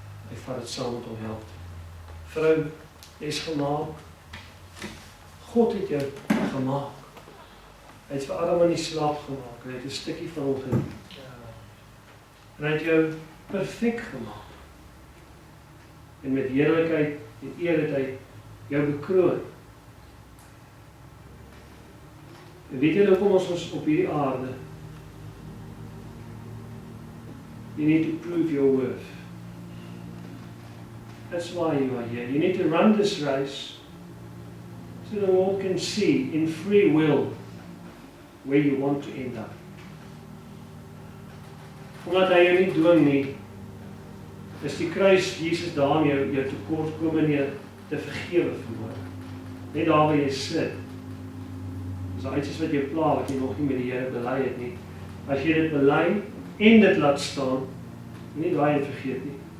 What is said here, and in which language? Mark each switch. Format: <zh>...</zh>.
<af>Hy vat dit saam met hom help. Vrou, jy is gemaak. God het jou gemaak. Hy het vir Adam in die slaap gemaak. Hy het 'n stukkie van hom geneem. En hy het jou perfek gemaak. en met heerlikheid en eer het hy jou bekroon. En weet julle hoekom ons op hierdie aarde?</af> <en>You need to prove your worth. That's why you are here. You need to run this race so the Lord can see in free will where you want to end up.</en> <af>Omdat hy jou nie dwing nie, is die kruis Jesus daar om jou tekortkominge te vergewe vanmôre. Net daar waar jy sit. Dis al iets wat jou pla wat jy nog nie met die Here bely het nie. As jy dit bely en dit laat staan, nie daai en vergeet nie.</af>